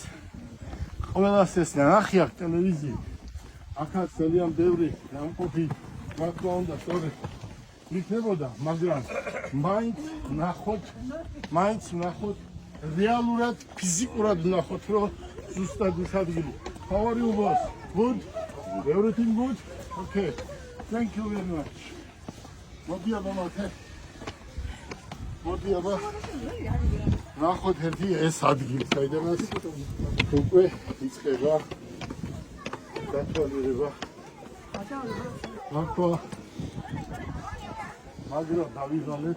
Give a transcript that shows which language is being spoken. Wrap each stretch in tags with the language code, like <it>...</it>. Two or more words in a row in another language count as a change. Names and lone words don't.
<ka>ყველას ეს ნახი აქვს ტელევიზიით. აქაც ძალიან ბევრი ნამყოფი რა თქმა უნდა სწორედ იქნებოდა, მაგრამ მაინც ნახოთ რეალურად, ფიზიკურად ნახოთ, რომ ზუსტად ის ადგილი.</ka> <en>How are you, boss? Good? Everything good? Okay. Thank you very much.</en> <ka>მოდი აბა მათე. მოდი აბა. ნახოთ ერთი ეს ადგილი, საიდანაც უკვე იწყება გათვალიერება. ახლა მაგრამ დავიღალეთ.</ka>